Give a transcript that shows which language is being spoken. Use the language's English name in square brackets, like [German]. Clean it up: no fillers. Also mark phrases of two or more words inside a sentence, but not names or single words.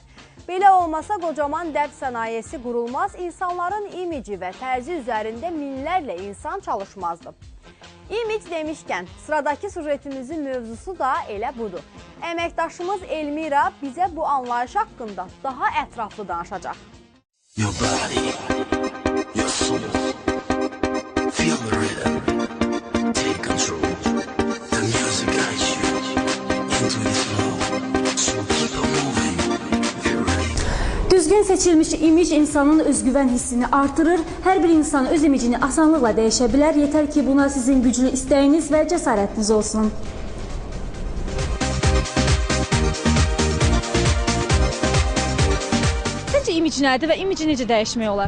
[Azerbaijani] Belə olmasa qocaman dəb sənayesi qurulmaz, insanların imici və tərzi üzərində minlərlə insan çalışmazdı. İmage demişkən, sıradakı sujetimizin mövzusu da elə budur. Əməkdaşımız Elmira bizə bu anlayış haqqında daha ətraflı danışacaq. [English] Your body, your soul, feel the rhythm, take control. The music guides you into this flow, so keep on moving, get ready. [Azerbaijani] Düzgün seçilmiş imaj insanın özgüvən hissini artırır. Hər bir insan öz imajını asanlıqla dəyişə bilər. Yetər ki, buna sizin güclü istəyiniz və cəsarətiniz olsun. Sizcə imaj nədir və imaji necə dəyişmək olar?